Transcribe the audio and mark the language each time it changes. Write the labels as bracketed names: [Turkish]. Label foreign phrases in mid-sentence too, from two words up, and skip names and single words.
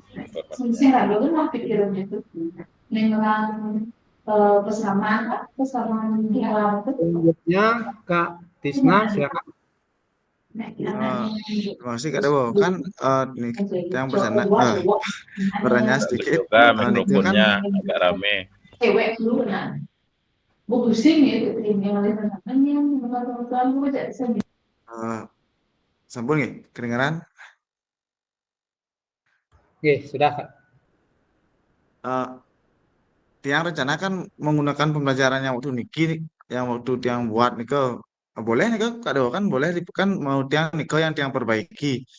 [Indonesian] Selanjutnya Kak Tisna, silakan. Terima kasih Kak Dewo. Kan nih yang bertanya sedikit. Juga mikrofonnya agak rame. [Balinese] Sampun nggih, [Indonesian] kedengaran? Oke, sudah Kak. Tiang rencana kan menggunakan pembelajaran yang waktu niki, yang waktu tiang buat nih boleh nih Kak Dewo, kan boleh kan mau tiang niko yang tiang perbaiki.